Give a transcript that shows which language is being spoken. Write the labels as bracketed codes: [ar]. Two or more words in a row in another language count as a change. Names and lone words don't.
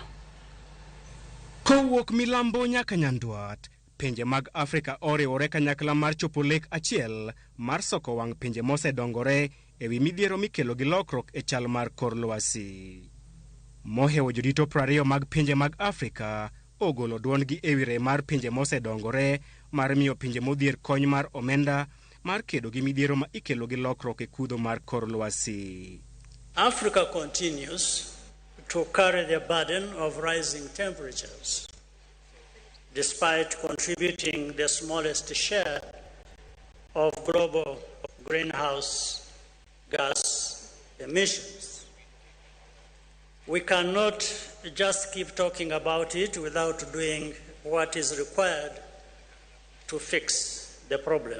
[luo] Kowuok milambo nyaka nyandwat, pinje mag Afrika oriwore kanyakla mar chopo lek achiel mar soko wang' pinje mosedongore ewi midhiero mikelo gi lokruok e chal mar kor lwasi. Mohewo jodito 20 mag pinje mag Afrika ogolo duondgi ewi rem mar pinje mosedongore mar miyo pinje modhier kony mar omenda mar kedo gi midhiero ma ikelo gi lokruok e kudho mar kor lwasi. [en] Africa continues to carry the burden of rising temperatures, despite contributing the smallest share of global greenhouse gas emissions. We cannot just keep talking about it without doing what is required to fix the problem.